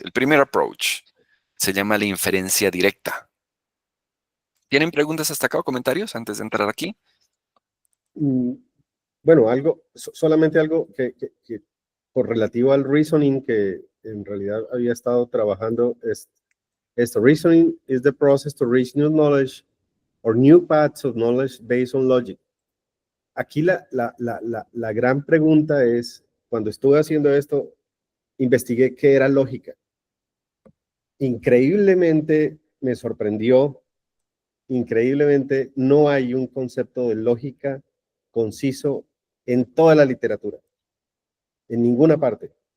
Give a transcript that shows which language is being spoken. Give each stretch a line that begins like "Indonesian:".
Spanish: El primer approach se llama la inferencia directa. ¿Tienen preguntas hasta acá o comentarios antes de entrar aquí? Bueno, solamente algo que por relativo al reasoning que en realidad había estado trabajando es esto.
English: Reasoning is the process to reach new knowledge or new paths of knowledge based on logic.
Spanish: Aquí la gran pregunta es, cuando estuve haciendo esto, investigué qué era lógica. Increíblemente me sorprendió, increíblemente no hay un concepto de lógica conciso en toda la literatura, en ninguna parte.